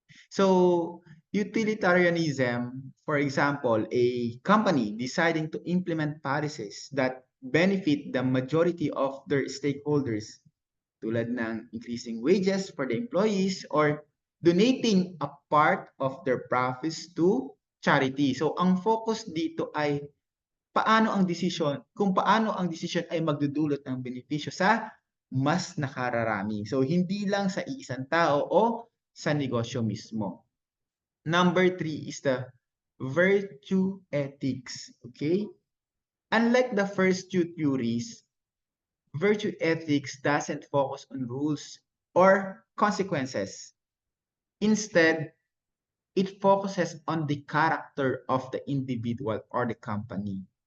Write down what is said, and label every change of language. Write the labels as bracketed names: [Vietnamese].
[English] So utilitarianism, for example, a company deciding to implement policies that benefit the majority of their stakeholders, [Filipino] tulad ng [English] increasing wages for the employees or donating a part of their profits to charity. [Filipino] So ang focus dito ay kung paano ang desisyon ay magdudulot ng benepisyo sa mas nakararami. So hindi lang sa isang tao o sa negosyo mismo. [English] Number 3 is the virtue ethics. Okay? Unlike the first two theories, virtue ethics doesn't focus on rules or consequences. Instead, it focuses on the character of the individual or the company.